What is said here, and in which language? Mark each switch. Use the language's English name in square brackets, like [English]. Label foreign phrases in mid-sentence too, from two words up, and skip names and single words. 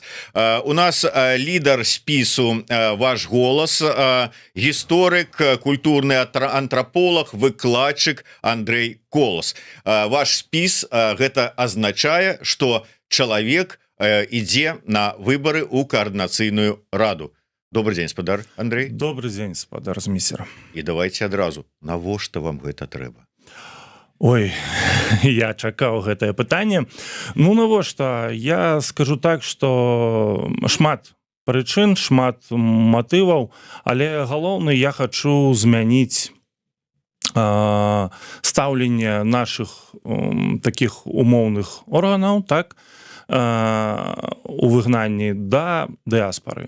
[Belarusian] У нас лідар спісу «Ваш голас», гісторык, культурны антраполаг, выкладчык Андрей Колас. Ваш спіс гэта азначае, што чалавек ідзе на выбары ў каардынацыйную раду. [Russian] Добрый день, спадар Андрей. Добрый день, [Belarusian] спадар Зміцер. І давайте адразу, навошта вам гэта трэба? Ой, я чакаў гэтае пытанне. Ну, навошта? Я скажу так, што шмат прычын, шмат матываў, але галоўны я хачу змяніць стаўленне нашых такіх умоўных органаў, так, у выгнанні да дыаспары.